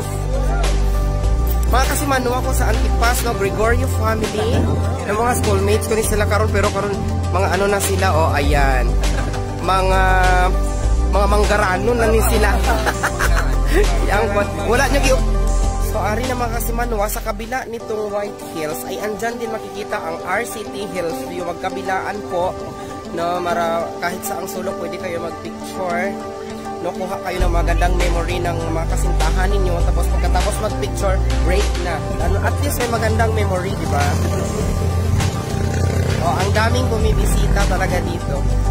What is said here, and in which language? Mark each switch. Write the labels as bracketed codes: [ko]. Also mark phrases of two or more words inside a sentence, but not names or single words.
[hil] Mga kasimanwa ko sa Antipas, no, Gregorio family, ng mga schoolmates ko ni sila karon pero karon mga ano na sila, oh, ayan. Mga manggarano na ni sila. Yang wala niya gyud. So ari na mga kasimanwa [tl] sa kabila nitong White Hills ay andyan din makikita ang RCT Hills View. Magkabilaan po, no, kahit sa ang sulok pwede kayo magpicture. No, kuha kayo ng magandang memory ng mga kasintahan ninyo, tapos pagkatapos mag-picture, break na. At least may magandang memory, di ba? Oh, ang daming bumibisita talaga dito.